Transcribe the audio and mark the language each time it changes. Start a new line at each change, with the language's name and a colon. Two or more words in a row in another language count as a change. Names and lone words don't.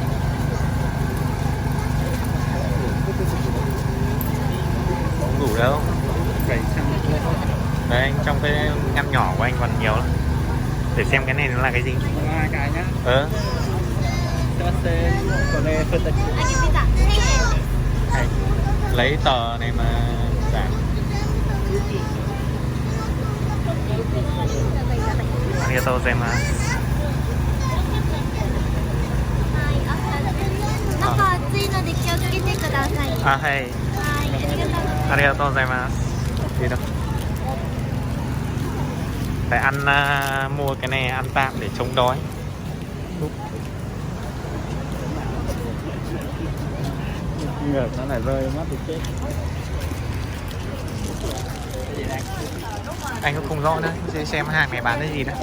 Vietnamese: Không đủ đâu. Đây, trong cái ngăn nhỏ của anh còn nhiều lắm. Để xem cái này nó là cái gì. Hai cái nhá. Lấy tờ này mà giảm.
Japanese: ありがとうございます. 中暑いので気をつけてください。はい。はい、ありがとうございます。
Vietnamese: Đi đâu? Phải ăn mua cái này ăn tạm để chống đói. Ngược nó lại rơi mất thì chết. Anh cũng không rõ nữa, xem hàng này bán cái gì đấy.